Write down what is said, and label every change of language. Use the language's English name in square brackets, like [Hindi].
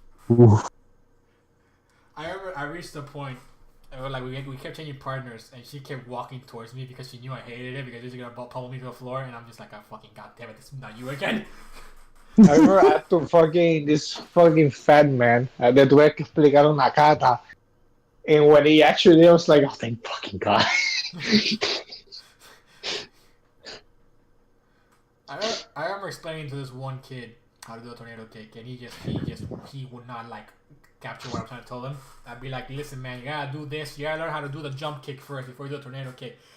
[English] Ooh. I remember I reached a point where like we kept changing partners, and she kept walking towards me because she knew I hated it because she was gonna pummel me to the floor, and I'm just like, fucking goddamn it, this is not you again. I remember I had to this fucking fat man. [Spanish] Le tuve que explicar una carta. [English] And when he actually did, I was like, oh, thank fucking God. I remember explaining to this one kid how to do a tornado kick, and he would not like capture what I'm trying to tell him. I'd be like, listen, man, you gotta do this. You gotta learn how to do the jump kick first before you do a tornado kick.